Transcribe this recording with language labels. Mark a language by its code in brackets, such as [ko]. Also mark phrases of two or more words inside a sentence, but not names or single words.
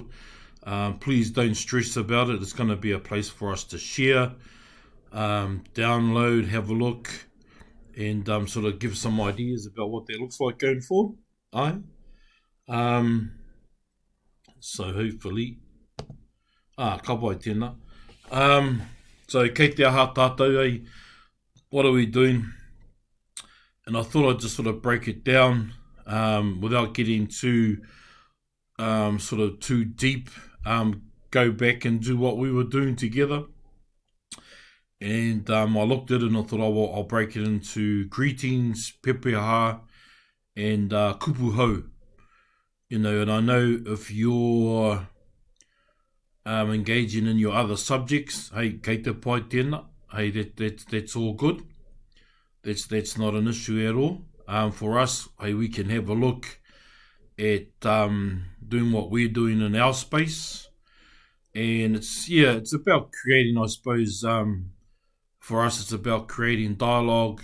[en] Please don't stress about it. It's going to be a place for us to share, download, have a look, and sort of give some ideas about what that looks like going forward. So hopefully, [mi] ka pai tēnā. So kei te aha tātou, [en] what are we doing? And I thought I'd just sort of break it down without getting too deep. Go back and do what we were doing together. And I looked at it and I thought, I'll break it into greetings, pepeha, and [mi] kupu hau. [en] You know, and I know if you're engaging in your other subjects, [mi] hey, kei te pai tēnā, [en] hey, that's all good. That's not an issue at all. For us, hey, we can have a look at doing what we're doing in our space. And it's about creating, I suppose, for us, it's about creating dialogue.